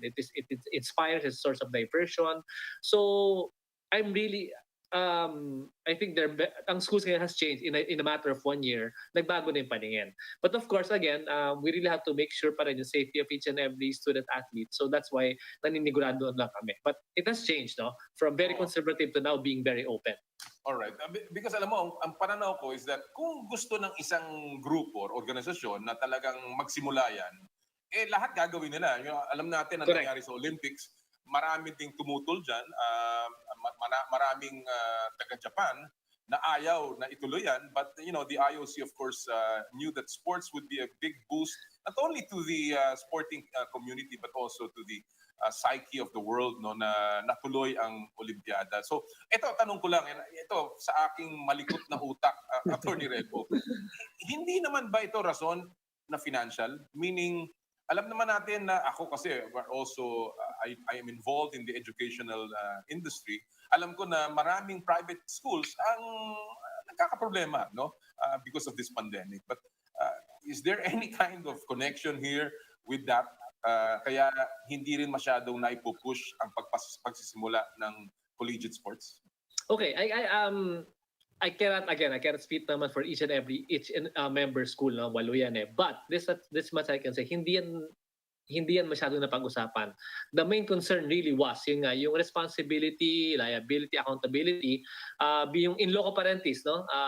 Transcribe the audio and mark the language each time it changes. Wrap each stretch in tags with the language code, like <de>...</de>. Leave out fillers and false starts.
<en>It inspires, it's a source of diversion. So I'm really, I think</en> <tl>ang schools ngayon</tl> <en>has changed in a matter of 1 year.</en> <tl>Nagbago na yung paningin.</tl> <en>But of course, again, we really have to make sure</en> <tl>pa rin yung</tl> <en>safety of each and every student athlete. So that's why</en> <tl>naninigurado lang kami.</tl> <en>But it has changed, no? From very conservative to now being very open. Alright.</en> <tl>Because alam mo, ang pananaw ko</tl> <en>is that</en> <tl>kung gusto ng isang grupo or organisasyon na talagang magsimula yan, lahat gagawin nila. Alam natin ang nangyari sa Olympics, marami ding tumutol dyan, maraming taga-Japan na ayaw na ituloy yan.</tl> <en>But, the IOC, of course, knew that sports would be a big boost, not only to the sporting community, but also to the psyche of the world,</en> <tl>no, na natuloy ang Olimpiada. So ito, tanong ko lang, ito sa aking malikot na utak, Attorney Rebo, hindi naman ba ito rason na financial?</tl> <en>Meaning,</en> <tl>alam naman natin na ako kasi</tl> <en>also I am involved in the educational industry.</en> <tl>Alam ko na maraming private schools ang nagkakaproblema, no,</tl> <en>because of this pandemic. But is there any kind of connection here with that?</en> <tl>Kaya hindi rin masyadong naipupush ang pagsisimula ng collegiate sports?</tl> <en>Okay, I cannot speak naman for each member school, no,</en> <tl>walo yan eh.</tl> <en>But this much I can say,</en> <tl>hindi yan masyadong napag-usapan.</tl> <en>The main concern really was yung responsibility, liability, accountability, yung in loco parentis, no?</en>